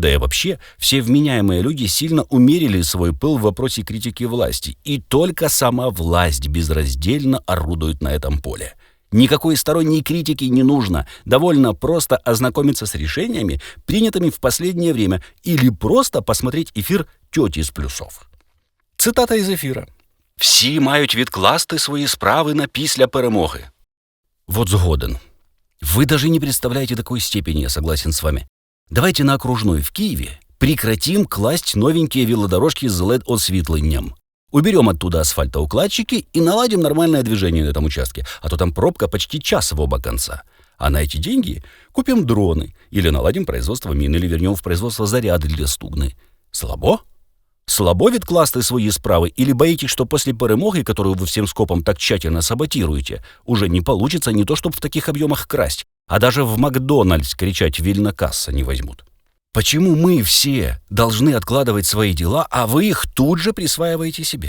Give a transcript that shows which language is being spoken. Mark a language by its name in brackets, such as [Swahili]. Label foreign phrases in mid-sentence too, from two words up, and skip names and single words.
[Russian] Да и вообще, все вменяемые люди сильно умерили свой пыл в вопросе критики власти. И только сама власть безраздельно орудует на этом поле. Никакой сторонней критики не нужно. Довольно просто ознакомиться с решениями, принятыми в последнее время, или просто посмотреть эфир «Тьоті з плюсов». [Ukrainian] Цитата із ефіра. «Всі мають відкласти свої справи на після перемоги». Вот згоден. [Russian] Вы даже не представляете такой степени, я согласен с вами. Давайте на Окружной в Киеве прекратим класть новенькие велодорожки с LED-осветлением. Уберем оттуда асфальтоукладчики и наладим нормальное движение на этом участке, а то там пробка почти час в оба конца. А на эти деньги купим дроны или наладим производство мин, или вернем в производство заряды для стугны. Слабо? [Ukrainian] Слабо відкласти свої справи, [Russian] или боитесь, что после перемоги, которую вы всем скопом так тщательно саботируете, уже не получится не то, чтобы в таких объемах красть, а даже в Макдональдс кричать [Ukrainian] «Вильна касса» [Russian] не возьмут? Почему мы все должны откладывать свои дела, а вы их тут же присваиваете себе?